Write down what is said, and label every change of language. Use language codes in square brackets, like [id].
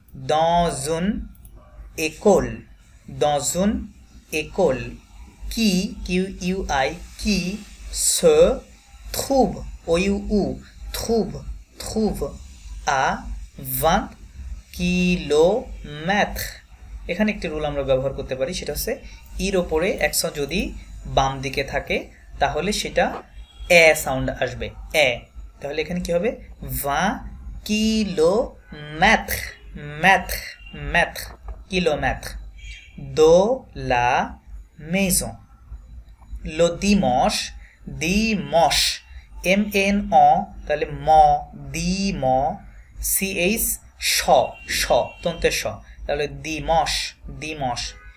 [fr] dans une école, dans une école qui, Q-U-I, qui se trouve, O-U-U, trouve à 20 kilomètres। [bn] এখানে একটি rule আমরা ব্যবহার করতে পারি, সেটা হচ্ছে ইর ওপরে অ্যাকশন যদি বাম দিকে থাকে তাহলে সেটা এ সাউন্ড আসবে, এ। তাহলে এখানে কি হবে [fr] 20 kilomètres, mètre, mètre, kilomètre de la maison. Le dimanche, dimanche, M-N-O, তাহলে ম, C-H, শ, তন্তে শ, তাহলে dimanche, dimanche.